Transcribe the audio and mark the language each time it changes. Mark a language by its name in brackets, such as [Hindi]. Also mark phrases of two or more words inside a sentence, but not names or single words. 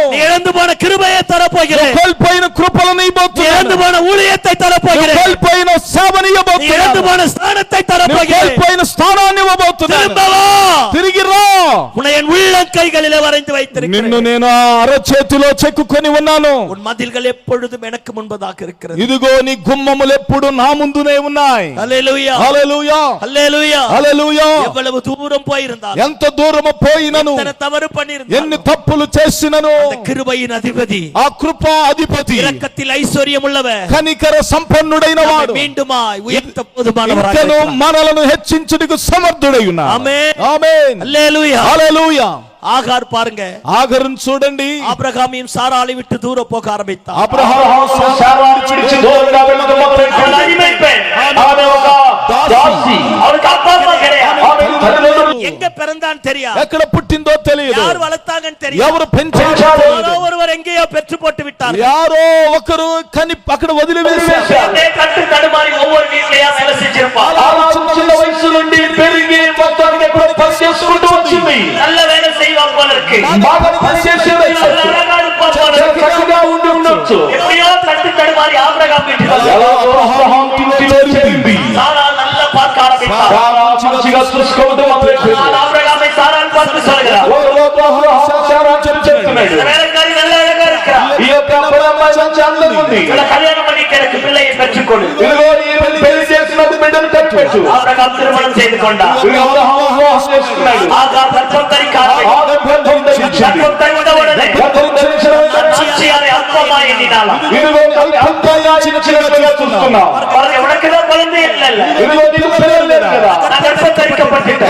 [Tamil] நீ இழந்து போன கிருபையை தரப்போகிறேன், [Telugu] కోల్పోయిన కృపలను [Tamil] நீ [Telugu] ఇవ్వబోతున్నాను. [Tamil] இழந்து போன ஊழியத்தை தரப்போகிறேன், [Telugu] కోల్పోయిన సేవని [Tamil] நீ இழந்து [Telugu] ఇవ్వబోతున్నాను. [Tamil] போன ஸ்தானத்தை [Telugu] నువ్వు [Tamil] தரப்போகிறேன். [Telugu] కోల్పోయిన స్థానాన్ని ఇవ్వబోతున్నాను. [Tamil] திரும்ப வா, [Telugu] తిరిగి రా. [Tamil] உன்னை என் உள்ள கைகளில் வரைந்து [Telugu] నిన్ను [Tamil] வைத்திருக்கிறேன், [Telugu] నేను అరచేతిలో చెక్కుకొని ఉన్నాను. [Tamil] உன் மதில்கள் எப்பொழுதும் எனக்கு முன்பதாக இருக்கிறது. [Telugu] ఇదిగో నీ గుమ్మములు ఎప్పుడు నా ముందునే ఉన్నాయి. [Tamil] ஹல்லேலூயா, [Telugu] హల్లెలూయా, [Tamil] ஹல்லேலూயா. [Telugu] హల్లెలూయా. [Tamil] எவ்வளவு தூரம் போயிருந்தாலும், [Telugu] ఎంత దూరము పోయినను, [Tamil] எத்தனை தவறு [Telugu] ఎన్ని [Tamil] பண்ணியிருந்தாலும், [Telugu] తప్పులు చేసినను, [Tamil] அந்த கிருபையின் அதிபதி, [Telugu] ఆ కృపా అధిపతి, [Tamil] இரக்கத்தில் ஐஸ்வர்யம் உள்ளவர், [Telugu] కనికర సంపన్నుడైన వాడు [Tamil] மீண்டுமாய் உயர்த்த போதுமானவராக [Telugu] ఇంకను [Tamil] இருக்கிறார். [Telugu] మనలను హెచ్చించుటకు సమర్థుడై ఉన్నాడు. ఆమేన్, ఆమేన్, హల్లెలూయా. హల్లెలూయా. [Tamil] ஆகார் பாருங்க, [Telugu] ఆగరును చూడండి, [Tamil] ஆபிரகாமையும் சாராளை விட்டு தூர போக ஆரம்பித்தார். [Telugu] అబ్రహాము శారాను విడిచి దూరంగా వెళ్ళడం మొదలుపెట్టాడు. [Tamil] அடிமை பெண், [Telugu] ఆమె ఒక దాసి. [Tamil] அவளுக்கு அப்பா அம்மா கிடையாது, [Telugu] ఆమె తల్లిదండ్రులు [Tamil] எங்க பிறந்தான்னு தெரியாது, [Telugu] ఎక్కడ పుట్టిందో తెలియదు, [Tamil] யார் வளர்த்தாங்கன்னு தெரியாது, [Telugu] ఎవరు పెంచారో [Tamil] யாரோ [Telugu] తెలియదు, [Tamil] ஒருவர் எங்கேயோ பெற்று போட்டு விட்டார். [Telugu] யாரோ ఒకరు కని అక్కడ వదిలివేశారు. [Tamil] கட்டு தடுமாறி ஒவ்வொரு வீட்லயா வேலை செஞ்சிருப்பார். [Telugu] చిన్న వయసు నుండి పెరిగి మొత్తానికి ఎప్పుడు పని చేసుకుంటూ వచ్చింది. [Tamil] நல்ல வேலை செய்வாங்க போல இருக்கு, [Telugu] బాగా పని చేసేది [Tamil] நல்ல அழகா இருப்பாங்க போல இருக்கு. [Telugu] చక్కగా ఉండి ఉండొచ్చు. [Tamil] எப்படியோ கட்டு தடுமாறி ஆபிரகாம் வீட்டுக்கு [Telugu] ఎలా అబ్రహాము ఇంటిలో చేరింది. [Tamil] சாரா நல்ல பார்க்க ஆரம்பித்தார். [Telugu] సారా మంచిగా చూసుకోవడం మొదలుపెట్టింది. [Tamil] ஆபிரகாமை சாரான் பார்த்து சொல்கிறார், [Telugu] చెప్తున్నాడు, [Tamil] இந்த வேலைக்காரி நல்ல அழகா இருக்கிறா, [Telugu] ఈ యొక్క అమ్మాయి మంచి అందం ఉంది. [Tamil] இவளை கல்யாணம் பண்ணி எனக்கு பிள்ளையை பெற்றுக்கொடு. [Telugu] ఇదిగో నీ పెళ్లి [Tamil] செய்து கொண்டார். ஆகார் கர்ப்பம் தரிக்க ஆரம்பித்தார். கர்ப்பம் தரித்தவுடனே நாச்சியாரை அற்பமா எண்ணினாளாம். உனக்குதான் குழந்தை இல்ல, நான் கர்ப்பம் தரிக்கப்பட்டிருக்கேன்.